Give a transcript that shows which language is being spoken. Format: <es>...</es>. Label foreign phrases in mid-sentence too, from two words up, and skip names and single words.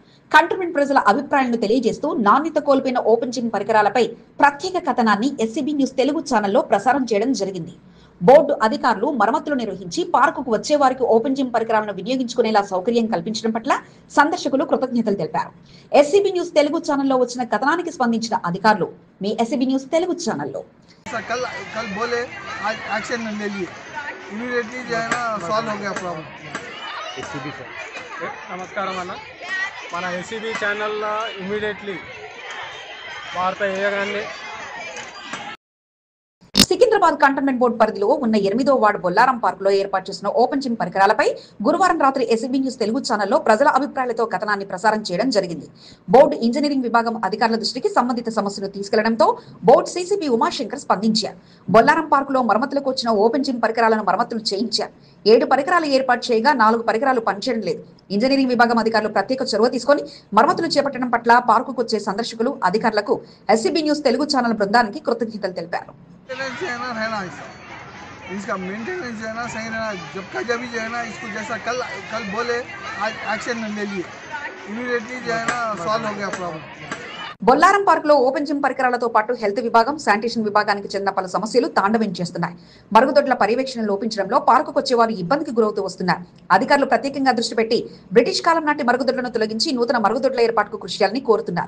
<te>కంటోన్మెంట్ ప్రజల అభిప్రాయాలను తెలియజేస్తూ నాణ్యత కోల్పోయిన ఓపెన్ జిమ్ పరికరాలపై ప్రత్యేక కథనాన్ని ఎస్సీబీ న్యూస్ తెలుగు ఛానల్లో ప్రసారం చేయడం జరిగింది. బోర్డు అధికారులు మరమ్మతులు నిర్వహించి పార్కుకు వచ్చే వారికి ఓపెన్ జిమ్ పరికరాలను వినియోగించుకునేలా సౌకర్యం కల్పించడం పట్ల సందర్శకులు కృతజ్ఞతలు తెలిపారు. ఎస్సీబీ న్యూస్ తెలుగు ఛానల్లో వచ్చిన కథనానికి స్పందించిన అధికారులు మీ ఎస్సీబీ న్యూస్ తెలుగు ఛానల్లో</te> <hi>इमीडिएटली जो है ना सॉल्व हो गया प्रॉब्लम. एससीबी सर नमस्कार अन्न मन एससीबी चैनल इमीडिएटली वार्ता చేయగానే</hi> <te>సికింద్రాబాద్ కంటోన్మెంట్ బోర్డు పరిధిలో ఉన్న 8వ వార్డు బొల్లారం పార్కులో ఏర్పాటు చేసిన ఓపెన్ జిమ్ పరికరాలపై గురువారం రాత్రి ఎస్సీబీ న్యూస్ తెలుగు ఛానల్లో ప్రజల అభిప్రాయాలతో కథనాన్ని ప్రసారం చేయడం జరిగింది. బోర్డు ఇంజనీరింగ్ విభాగం అధికారుల దృష్టికి సంబంధిత సమస్యను తీసుకెళ్లడంతో బోర్డు సీసీపీ ఉమాశంకర్ స్పందించారు. బొల్లారం పార్కులో మరమ్మతులకు వచ్చిన ఓపెన్ జిమ్ పరికరాలను మరమ్మతులు చేయించారు. 7 పరికరాలు ఏర్పాటు చేయగా 4 పరికరాలు పనిచేయడం లేదు. ఇంజనీరింగ్ విభాగం అధికారులు ప్రత్యేక చొరవ తీసుకుని మరమ్మతులు చేపట్టడం పట్ల పార్కుకు వచ్చే సందర్శకులు, అధికారులకు ఎస్సీబీ న్యూస్ తెలుగు ఛానల్ బృందానికి కృతజ్ఞతలు తెలిపారు.</te> <hi>रहना इसका मेंटेनेंस जो है ना सही रहना. जब का जब भी जो है ना इसको जैसा कल बोले आज एक्शन ले लिए इमीडिएटली जो है ना सॉल्व हो गया प्रॉब्लम.</hi> <te>బొల్లారం పార్కులో ఓపెన్ జిమ్ పరికరాలతో పాటు హెల్త్ విభాగం, శానిటేషన్ విభాగానికి చెందిన పలు సమస్యలు తాండవం చేస్తున్నాయి. మరుగుదొడ్ల పర్యవేక్షణ లోపించడంలో పార్కుకు వచ్చేవారు ఇబ్బందికి గురవుతూ వస్తున్నారు. అధికారులు ప్రత్యేకంగా దృష్టి పెట్టి బ్రిటిష్ కాలం నాటి మరుగుదొడ్లను తొలగించి నూతన మరుగుదొడ్ల ఏర్పాటుకు కృషి చేయాలని కోరుతున్నారు.</te>